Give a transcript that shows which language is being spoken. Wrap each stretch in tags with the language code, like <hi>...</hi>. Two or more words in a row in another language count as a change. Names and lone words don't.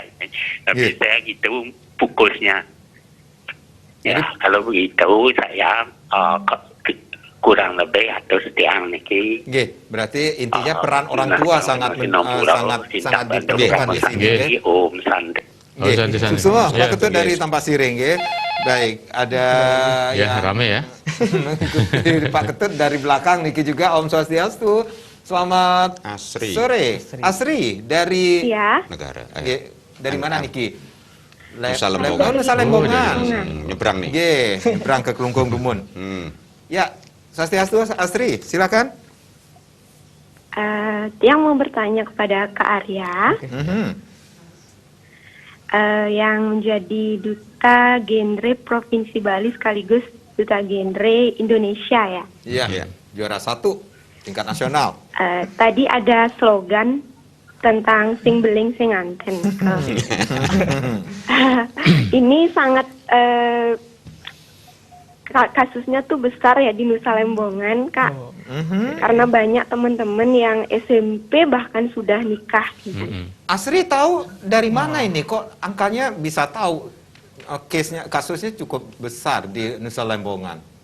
<id>Tapi saya gitu fokusnya. Ya, kalau begitu saya kurang lebih atau setiang niki. Berarti intinya peran orang tua sangat diperlukan di sini. Om Sandi. Semua Pak Ketut dari Tampak Siring, baik. Ada rame ya. Pak Ketut dari belakang niki juga</id> <ban>Om Swastiastu.</ban> <id>Selamat sore. Asri dari negara. Dari mana niki? Nusa Lembongan. Nusa Lembongan. Nyebrang nih. Nyebrang ke Kelungkung Gumun. Ya, Swastiastu Asri, silakan. Yang mau bertanya kepada Kak Arya, yang menjadi duta genre Provinsi Bali sekaligus duta genre Indonesia ya. Iya, juara 1 tingkat nasional. Tadi ada slogan tentang</id> <ban>sing beling sing anten.</ban> <id>Ini sangat kasusnya tuh besar ya di Nusa Lembongan, Kak. Karena banyak teman-teman yang SMP bahkan sudah nikah gitu. Asri tahu dari mana ini kok angkanya bisa tahu kasusnya cukup besar di Nusa Lembongan?</id>